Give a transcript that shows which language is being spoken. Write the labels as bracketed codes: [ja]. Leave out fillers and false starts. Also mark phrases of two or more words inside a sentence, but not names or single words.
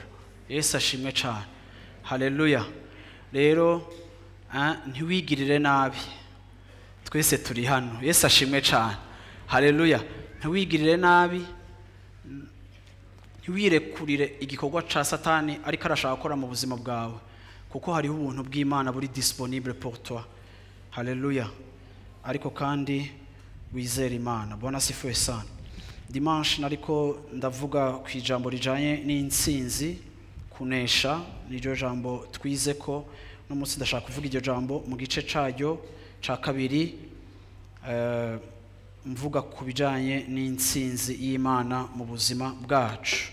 [rn] Yesu ashimwe cyane. Haleluya. Rero ntiwigirire nabi. Twese turi hano. Yesu ashimwe cyane. Haleluya. Ntiwigirire nabi. Ntiwirekurire igikorwa ca Satani ariko arashaka gukora mu buzima bwawe. Kuko hariho ubuntu bw'Imana buri [fr] disponible pour toi. [rn] Haleluya. Ariko kandi wizera Imana. [sw] Bwana sifiwe sana. [rn] Dimanche nariko ndavuga ku ijambo rijanye n'intsinzi kunesha, niryo jambo twize ko no munsi ndashaka kuvuga iryo jambo mu gice caryo ca kabiri, mvuga ku bijanye n'intsinzi y'Imana mu buzima bwacu.